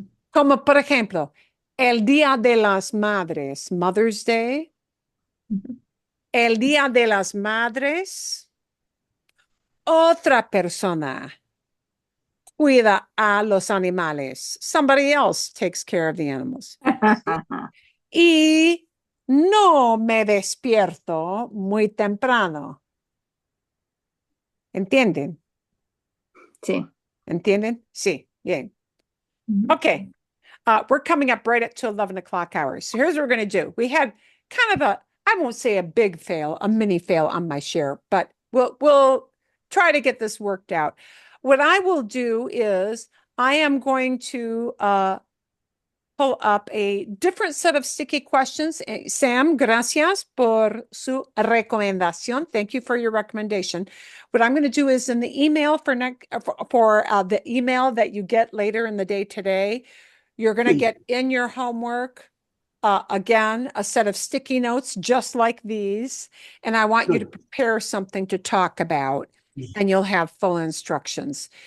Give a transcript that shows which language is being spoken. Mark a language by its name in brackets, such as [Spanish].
[Spanish] Como por ejemplo, el Día de las Madres, [English] Mother's Day, [Spanish] el Día de las Madres, otra persona cuida a los animales. [English] Somebody else takes care of the animals. [Spanish] Y no me despierto muy temprano. ¿Entienden? sí. ¿Entienden? Sí, bien. Okay. [English] We're coming up right at to 11 o'clock hours. So here's what we're going to do. We had kind of I won't say a big fail, a mini fail on my share, but we'll try to get this worked out. What I will do is I am going to pull up a different set of sticky questions. [Spanish] Sam, gracias por su recomendación. [English] Thank you for your recommendation. What I'm going to do is in the email for the email that you get later in the day today, you're going to get in your homework, again, a set of sticky notes just like these. And I want you to prepare something to talk about, and you'll have full instructions.